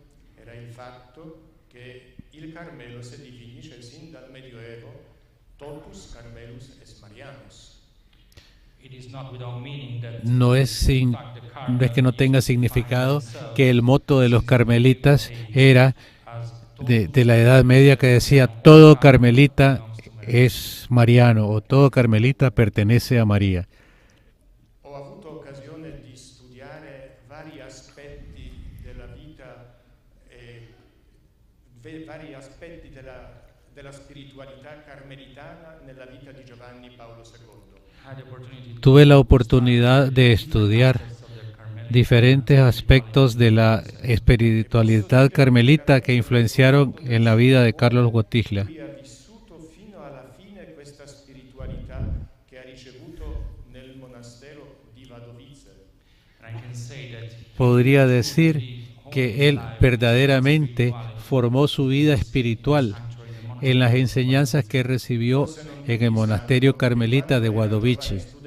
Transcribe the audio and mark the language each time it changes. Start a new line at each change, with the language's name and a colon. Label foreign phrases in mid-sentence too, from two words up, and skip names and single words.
Spanish: No es que no tenga significado que el motto de los carmelitas era de la Edad Media, que decía todo carmelita es mariano o todo carmelita pertenece a María.
Italian: Ho avuto occasione di studiare vari aspetti della vita vari aspetti della spiritualità carmelitana nella vita di Giovanni Paolo II.
Spanish: Tuve la oportunidad de estudiar diferentes aspectos de la espiritualidad carmelita que influenciaron en la vida de Karol Wojtyła. Podría decir que él verdaderamente formó su vida espiritual en las enseñanzas que recibió en el monasterio carmelita de Wadowice.